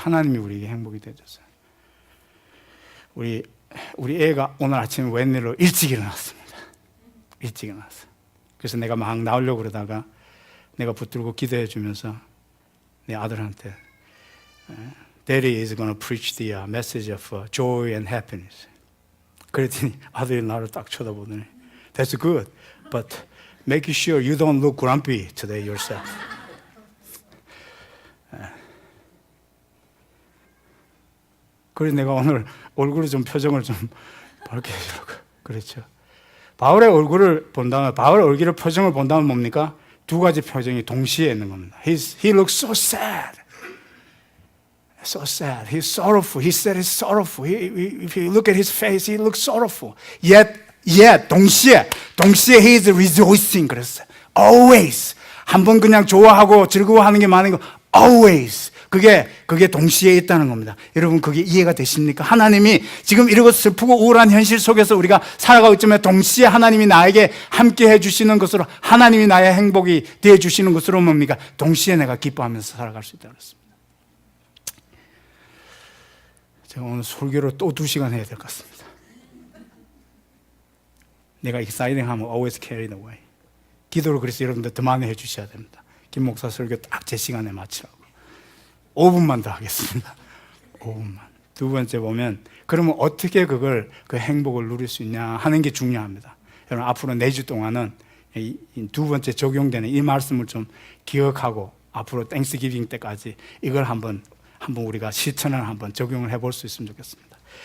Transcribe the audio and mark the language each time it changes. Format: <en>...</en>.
<ko>하나님이 우리에게 행복이 되어줬어요. 우리 애가 오늘 아침에 웬일로 일찍 일어났습니다. 일찍 일어났어요. 그래서 내가 막 나오려고 그러다가 내가 붙들고 기도해 주면서 내 아들한테</ko> <en>Daddy is going to preach the message of joy and happiness.</en> <ko>그랬더니 아들이 나를 딱 쳐다보더니</ko> <en>That's good, but make sure you don't look grumpy today yourself.</en> <ko>그래서 내가 오늘 얼굴을 좀 표정을 좀 밝게 해주라고 그랬죠. 바울의 얼굴을 본다면 바울의 얼굴의 표정을 본다면 뭡니까? 두 가지 표정이 동시에 있는 겁니다.</ko> <en>He looks so sad. So sad. He's sorrowful. He said he's sorrowful. If you look at his face, he looks sorrowful. Yet</en> <ko>동시에</ko> <en>he is rejoicing</en> <ko>그랬어요.</ko> <en>Always.</en> <ko>한번 그냥 좋아하고 즐거워하는 게 많은 거 always. 그게 동시에 있다는 겁니다. 여러분 그게 이해가 되십니까? 하나님이 지금 이러고 슬프고 우울한 현실 속에서 우리가 살아가고 있지만 동시에 하나님이 나에게 함께 해주시는 것으로 하나님이 나의 행복이 되어주시는 것으로 뭡니까? 동시에 내가 기뻐하면서 살아갈 수 있다고 했습니다. 제가 오늘 설교를 또 2시간 해야 될 것 같습니다.</ko> <en>내가 exciting 하면 always carried away.</en> <ko>기도를 그래서 여러분들 더 많이 해주셔야 됩니다. 김 목사 설교 딱 제 시간에 맞추라고. 5분만 더 하겠습니다. 5분만. 두 번째 보면 그러면 어떻게 그 행복을 누릴 수 있냐 하는 게 중요합니다. 여러분 앞으로 4주 동안은 이 두 번째 적용되는 이 말씀을 좀 기억하고 앞으로 땡스기빙 때까지 이걸 한번 우리가 실천을 한번 적용을 해볼 수 있으면 좋겠습니다.</ko>